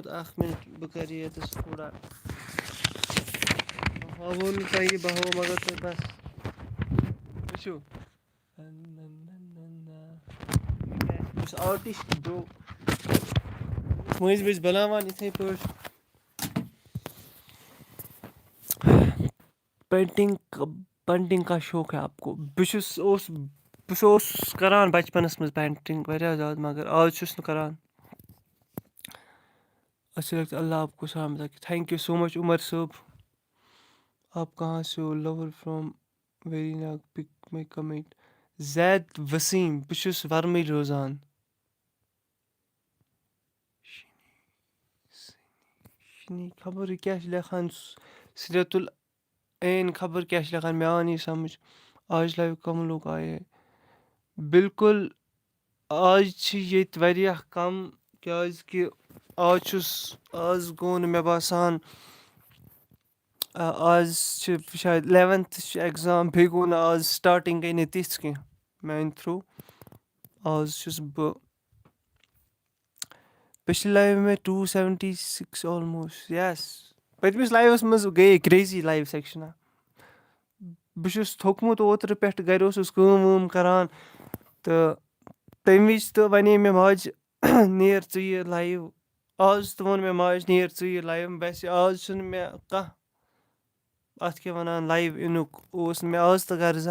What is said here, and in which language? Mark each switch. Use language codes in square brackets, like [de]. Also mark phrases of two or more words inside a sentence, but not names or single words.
[ks] اَکھ مِنٹ بہٕ کَرٕ ییٚتَس تھوڑا ہاوو نہٕ تۄہہِ بہٕ ہاوو مگر تۄہہِ بَس وٕچھِو. بہٕ چھُس آرٹِسٹ برو. مٔنٛزۍ مٔنٛزۍ بَناوان یِتھَے پٲٹھۍ. [ur] پینٹِنٛگ کا شوق ہے آپ کو. [ks] بہٕ اوسُس کَران بَچپَنَس منٛز پینٹِنٛگ واریاہ زیادٕ مگر آز چھُس نہٕ کَران. [ur] اچھا لگتا ہے. اللہ آپ کو سلامت رکھے. [en] thank you so much [ur] عمر صٲب. آپ کہاں سے ہو. [en] love from Verinag pick my comment. زید وسیٖم. [ks] بہٕ چھُس وَرمٕے روزان. خبر یہِ کیٛاہ چھِ لیکھان. سِرتُل عین خبر کیٛاہ چھِ لیکھان مےٚ آو نہٕ یہِ سَمٕجھ. [ur] آج لایِو کَم لوگ آیے. [ks] بِلکُل آز چھِ ییٚتہِ واریاہ کَم کیٛازِکہِ آز گوٚو نہٕ مےٚ باسان آز چھِ شاید 11th چھِ اٮ۪کزام. بیٚیہِ گوٚو نہٕ آز سٹاٹِنٛگ گٔے نہٕ تِژھ کینٛہہ میٛانہِ تھرٛوٗ. آز چھُس بہٕ [ur] پِچھلہِ لایِو میں [ks] 276 آلموسٹ. یس پٔتمِس لایِوَس منٛز گٔیے کرٛیزی لایِو سٮ۪کشَنا. بہٕ چھُس تھوٚکمُت اوترٕ پٮ۪ٹھ گَرِ اوسُس کٲم وٲم کَران تہٕ تَمہِ وِزِ تہٕ وَنے مےٚ ماجہِ نیر ژٕ یہِ لایِو. آز تہِ ووٚن مےٚ ماجہِ نیر ژٕ یہِ لایِو. ویسے آز چھُنہٕ مےٚ کانٛہہ اَتھ کیٛاہ وَنان لایِو اِنُک اوس نہٕ مےٚ آز تہٕ غرضا.